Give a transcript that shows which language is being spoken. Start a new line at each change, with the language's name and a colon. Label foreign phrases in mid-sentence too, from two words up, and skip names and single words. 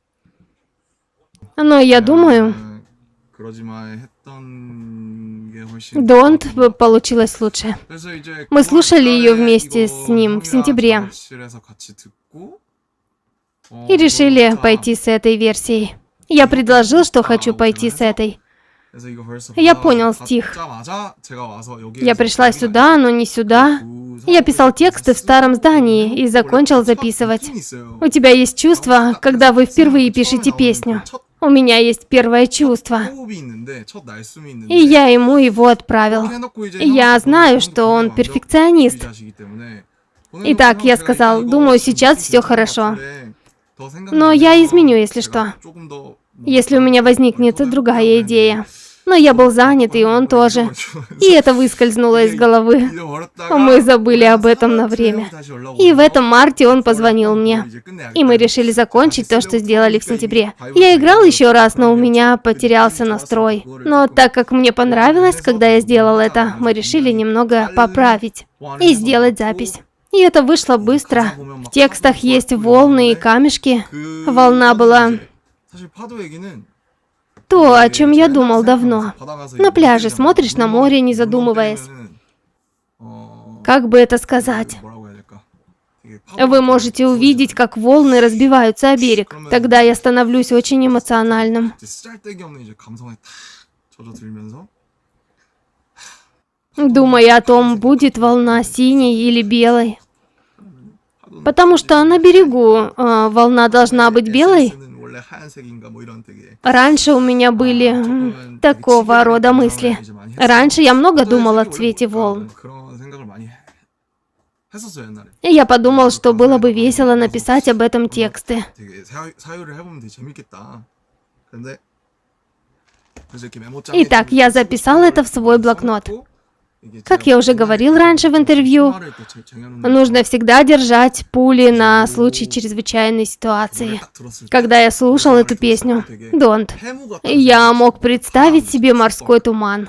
Russian: Но я думаю,
Korean: 그러지 마 했던 게 훨씬 Don't 좋았던 것
Russian: получилось лучше.
Korean: 그래서 이제
Russian: Мы слушали
Korean: 9월
Russian: ее
Korean: 달에
Russian: вместе
Korean: 이거
Russian: с ним в
Korean: 형이랑
Russian: сентябре
Korean: 작업실에서 같이 듣고
Russian: и решили
Korean: 진짜
Russian: пойти с этой версией. Я предложил, что хочу пойти с этой.
Korean: 그래서 이거 벌써
Russian: Я понял стих.
Korean: 받자마자 제가 와서 여기에서
Russian: Я пришла
Korean: 여기가
Russian: сюда, но не сюда.
Korean: 그
Russian: Я писал тексты в старом здании и закончил записывать. У тебя есть чувство, когда вы впервые пишете песню. У меня есть первое чувство.
Korean: 호흡이 있는데 첫 날숨이 있는데
Russian: И я ему его отправил.
Korean: 그렇게 해놓고 이제
Russian: Я
Korean: 형한테
Russian: знаю,
Korean: 보내면
Russian: что он
Korean: 형도
Russian: перфекционист.
Korean: 완벽주의자시기 때문에
Russian: Итак, я сказал, думаю, сейчас все хорошо. Но я изменю, если что. Если у меня возникнет другая идея. Но я был занят, и он тоже. И это выскользнуло из головы. Мы забыли об этом на время. И в этом марте он позвонил мне. И мы решили закончить то, что сделали в сентябре. Я играл еще раз, но у меня потерялся настрой. Но так как мне понравилось, когда я сделал это, мы решили немного поправить и сделать запись. И это вышло быстро. В текстах есть волны и камешки. Волна была
Korean: 사실 파도 얘기는
Russian: то, о чем я думал давно. На пляже смотришь на море, не задумываясь. Как бы это сказать? Вы можете увидеть, как волны разбиваются о берег. Тогда я становлюсь очень эмоциональным.
Korean: 쓸데없는 이제 감성에 탁 젖어들면서
Russian: Думая о том, будет волна синей или белой. Потому что на берегу волна должна быть белой.
Korean: SNS는 원래 하얀색인가 뭐 이런 되게
Russian: Раньше у меня были такого рода мысли. Раньше я много думал о цвете волн.
Korean: 그런 생각을 많이 했었어요 옛날에.
Russian: И я подумал, что было бы весело написать об этом тексты.
Korean: 되게 사유를 해보면 되게 재밌겠다. 근데 그래서 이렇게 메모장에
Russian: Итак, я записал это в свой блокнот. Как я уже говорил раньше в интервью, нужно всегда держать пули на случай чрезвычайной ситуации. Когда я слушал эту песню, Don't, я мог представить себе морской туман.